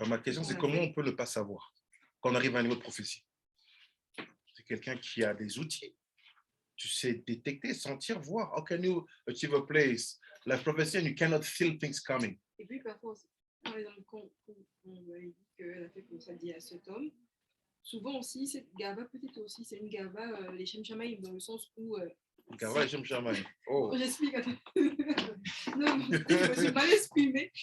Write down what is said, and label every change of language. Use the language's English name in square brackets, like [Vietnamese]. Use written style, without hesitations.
[French] Alors, ma question, c'est comment on peut ne pas savoir quand on arrive à un niveau de prophétie? C'est quelqu'un qui a des outils. Tu sais détecter, sentir, voir. [English] How can you achieve a place like prophecy and you cannot feel things coming? [French] Et puis parfois, par exemple, quand on lui dit qu'elle a fait comme ça dit à cet homme, souvent aussi, cette gava, peut-être aussi, c'est une gava, les Shem Shamaïm, dans le sens où... Gava et Shem Shamaïm. Oh. J'explique. Non, je me suis mal exprimée.